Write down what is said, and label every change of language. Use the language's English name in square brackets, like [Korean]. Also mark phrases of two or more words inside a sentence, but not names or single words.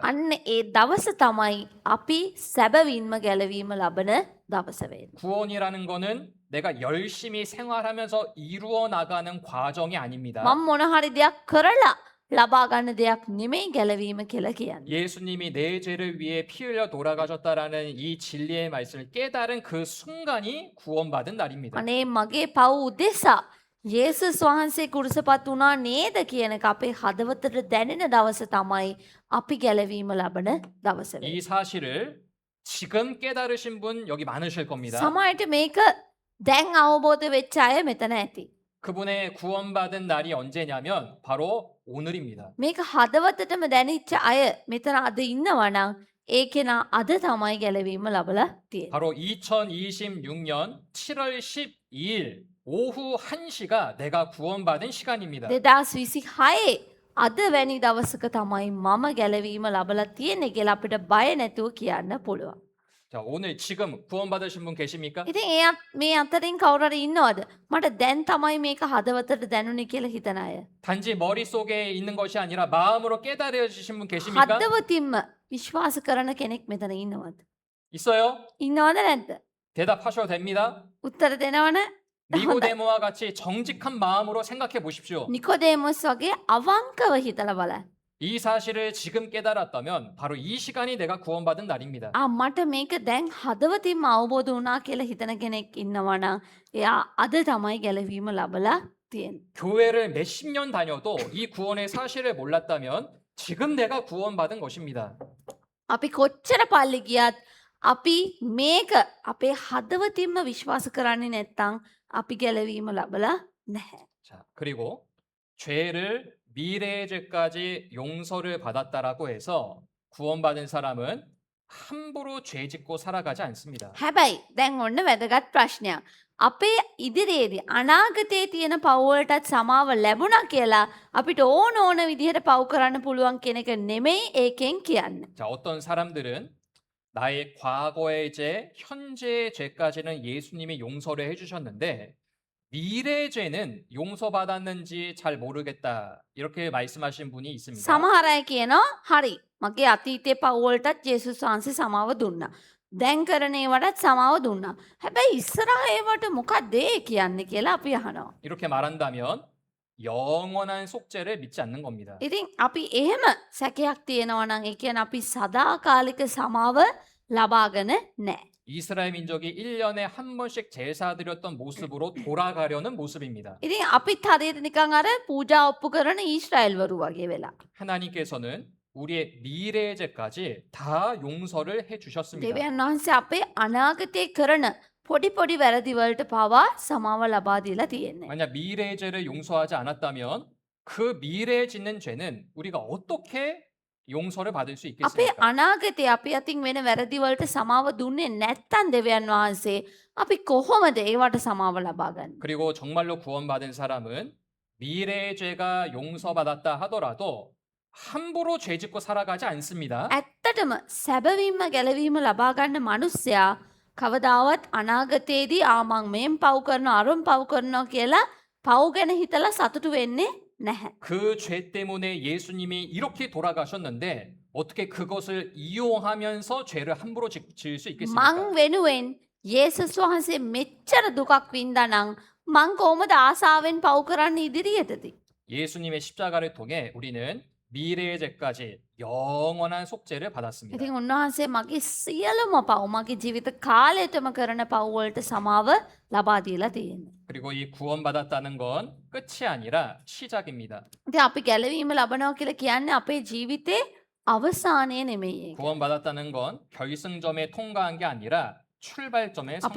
[Sinhala] අන්න ඒ දවස තමයි අපි සැබවින්ම ගැලවීම ලබන දවස වෙන්නේ. [Korean] 구원이라는 거는 내가 열심히 생활하면서 이루어 나가는 과정이 아닙니다. [Sinhala] මම මොන හරි දෙයක් කරලා ලබා ගන්න දෙයක් නෙමෙයි ගැලවීම කියලා කියන්නේ. [Korean] 예수님이 내 죄를 위해 피 흘려 돌아가셨다라는 이 진리의 말씀을 깨달은 그 순간이 구원받은 날입니다. [Sinhala] අනේ මගේ පව් උදෙසා යේසුස් වහන්සේ කුරුසපත් වුණා නේද කියන එක අපේ හදවතට දැනෙන දවස තමයි අපි ගැලවීම ලබන දවස වෙන්නේ. [Korean] 이 사실을 지금 깨달으신 분 여기 많으실 겁니다. [Sinhala] සමහරට මේක දැන් අවබෝධ වෙච්ච අය මෙතන ඇති. [Korean] 그분의 구원받은 날이 언제냐면 바로 오늘입니다. [Sinhala] මේක හදවතටම දැනිච්ච අය මෙතන අද ඉන්නවා නම් ඒ කෙනා අද තමයි ගැලවීම ලබලා තියෙන්නේ. [Korean] 바로 2026년 7월 12일 오후 1시가 내가 구원받은 시간입니다. [Sinhala] 2026 අද වැනි දවසක තමයි මම ගැලවීම ලබලා තියෙන්නේ කියලා අපිට බය නැතුව කියන්න පුළුවන්. [Korean] 자, 오늘 지금 구원받으신 분 계십니까? [Sinhala] ඉතින් මේ අතරින් කවුරු හරි ඉන්නවද? මට දැන් තමයි මේක හදවතට දැනුනේ කියලා හිතන අය. [Korean] 단지 머릿속에 있는 것이 아니라 마음으로 깨달으신 분 계십니까? [Sinhala] හදවතින්ම විශ්වාස කරන කෙනෙක් මෙතන ඉන්නවද? [Korean] 있어요? [Sinhala] ඉන්නවද නැද්ද? [Korean] 대답하셔도 됩니다. [Sinhala] උත්තර දෙනවනේ. [Korean] 니고데모와 같이 정직한 마음으로 생각해 보십시오. [Sinhala] නිකොදේමොස් වගේ අවංකව හිතලා බලන්න. [Korean] 이 사실을 지금 깨달았다면 바로 이 시간이 내가 구원받은 날입니다. [Sinhala] මට මේක දැන් හදවතින්ම අවබෝධ වුණා කියලා හිතන කෙනෙක් ඉන්නවා නම් එයා අද තමයි ගැලවීම ලබලා තියෙන්නේ. [Korean] 교회를 몇십 년 다녀도 이 구원의 사실을 몰랐다면 지금 내가 구원받은 것입니다. [Sinhala] අපි කොච්චර පල්ලි ගියත් අපි මේක අපේ හදවතින්ම විශ්වාස කරන්නේ නැත්නම් අපි ගැලවීම ලබලා නැහැ. [Korean] 자, 그리고 죄를 미래의 죄까지 용서를 받았다라고 해서 구원받은 사람은 함부로 죄 짓고 살아가지 않습니다. [Sinhala] හැබැයි දැන් ඔන්න වැදගත් ප්‍රශ්නයක්. අපේ ඉදිරියේදී අනාගතයේ තියෙන පව් වලටත් සමාව ලැබුණා කියලා අපිට ඕන විදිහට පව් කරන්න පුළුවන් කියන එක නෙමෙයි ඒකෙන් කියන්නේ. [Korean] 자, 어떤 사람들은 나의 과거의 죄, 현재의 죄까지는 예수님이 용서를 해주셨는데 미래의 죄는 용서받았는지 잘 모르겠다 이렇게 말씀하신 분이 있습니다. [Sinhala] සමහර අය කියනවා හරි මගේ අතීතයේ පව් වලටත් යේසුස් වහන්සේ සමාව දුන්නා. දැන් කරන ඒවටත් සමාව දුන්නා. හැබැයි ඉස්සරහ ඒවට මොකක්ද ඒ කියන්නේ කියලා අපි අහනවා. [Korean] 이렇게 말한다면 영원한 속죄를 믿지 않는 겁니다. [Sinhala] ඉතින් අපි එහෙම සැකයක් තියෙනවා නම් ඒ කියන්නේ අපි සදාකාලික සමාව ලබාගෙන නැහැ. [Korean] 이스라엘 민족이 1년에 한 번씩 제사 드렸던 모습으로 돌아가려는 모습입니다. [Sinhala] ඉතින් අපිත් හරියට නිකන් අර පූජා ඔප්පු කරන ඊශ්‍රායෙල්වරු වගේ වෙලා. [Korean] 하나님께서는 우리의 미래의 죄까지 다 용서를 해 주셨습니다. [Sinhala] දෙවියන් වහන්සේ අපේ අනාගතයේ කරන පොඩි පොඩි වැරදි වලට පවා සමාව ලබා දීලා තියෙන්නේ. [Korean] 만약 미래의 죄를 용서하지 않았다면 그 미래에 짓는 죄는 우리가 어떻게 용서를 받을 수 [Sinhala] අපේ [Korean] 있겠습니까? [Sinhala] අනාගතයේ අපි අතින් වෙන වැරදි වලට සමාව දුන්නේ නැත්තම් දෙවියන් වහන්සේ අපි කොහොමද ඒවට සමාව ලබා ගන්නේ? [Korean] 그리고 정말로 구원받은 사람은 미래의 죄가 용서받았다 하더라도 함부로 죄 짓고 살아가지 않습니다. [Sinhala] ඇත්තටම සැබවින්ම ගැලවීම ලබා ගන්න මිනිස්සයා කවදාවත් අනාගතයේදී මං මේම් පව් කරනවා අරුම් පව් කරනවා කියලා පව් ගැන හිතලා සතුටු වෙන්නේ නැහැ. [Korean] 그 죄 때문에 예수님이 이렇게 돌아가셨는데 어떻게 그것을 이용하면서 죄를 함부로 지을 수 있겠습니까? [Sinhala] මං වෙනුවෙන් යේසුස් වහන්සේ මෙච්චර දුකක් වින්දා නම් මං කොහොමද ආසාවෙන් පව් කරන්න ඉදිරියටදී? [Korean] 예수님의 십자가를 통해 우리는 미래의 죄까지 영원한 속죄를 받았습니다. [Sinhala] ඉතින් උන්වහන්සේ මගේ සියලුම පව් මගේ ජීවිත කාලයටම කරන පව් වලට සමාව ලබා දීලා තියෙනවා. [Korean] 그리고 이 구원받았다는 건 끝이 아니라 시작입니다. [Sinhala] ඉතින් අපි ගැලවීම ලබනවා කියලා කියන්නේ අපේ ජීවිතේ අවසානය නෙමෙයි. [Korean] 구원받았다는 건 결승점에 통과한 게 아니라 출발점에 선